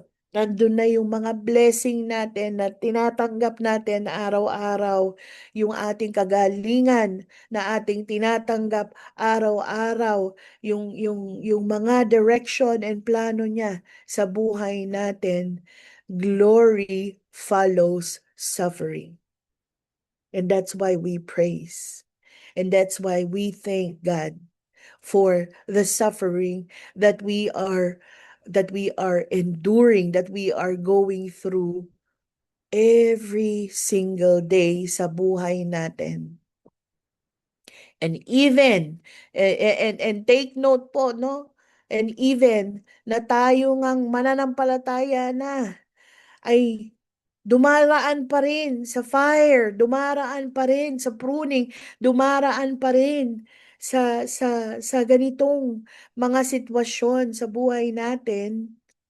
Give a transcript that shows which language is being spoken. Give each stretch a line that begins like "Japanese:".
Filipino: Nandun na yung mga blessing natin na tinatanggap natin araw-araw, yung ating kagalingan na ating tinatanggap araw-araw, yung mga direction and plano niya sa buhay natin.
English: Glory follows suffering. And that's why we praise. And that's why we thank God for the suffering that we are enduring, that we are going through every single day
Filipino: sa buhay natin.
English: And even and take note po, no? And even
Filipino: na tayo ngang mananampalataya na ay dumaraan pa rin sa fire, dumaraan pa rin sa pruning, dumaraan pa rin sa ganitong mga sitwasyon sa buhay natin.